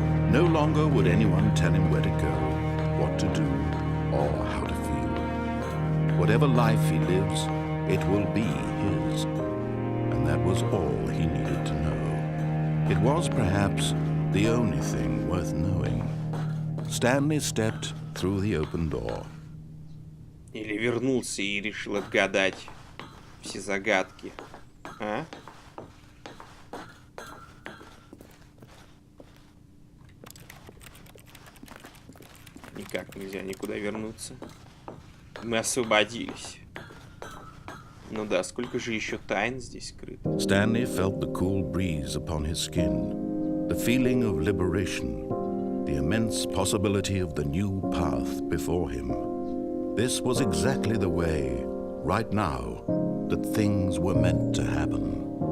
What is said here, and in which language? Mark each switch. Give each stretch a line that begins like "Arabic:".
English: No longer would anyone tell him where to go, what to do, or how to feel. Whatever life he lives, it will be his. And that was all he needed to know. It was perhaps the only thing worth knowing. Stanley stepped through the open door.
Russian: Или вернулся и решил отгадать все загадки. А? Никак нельзя никуда вернуться. Мы освободились. Ну да, сколько же еще тайн здесь скрыто.
English: Stanley felt the cool breeze upon his skin, the feeling of liberation, the immense possibility of the new path before him. This was exactly the way, right now, that things were meant to happen.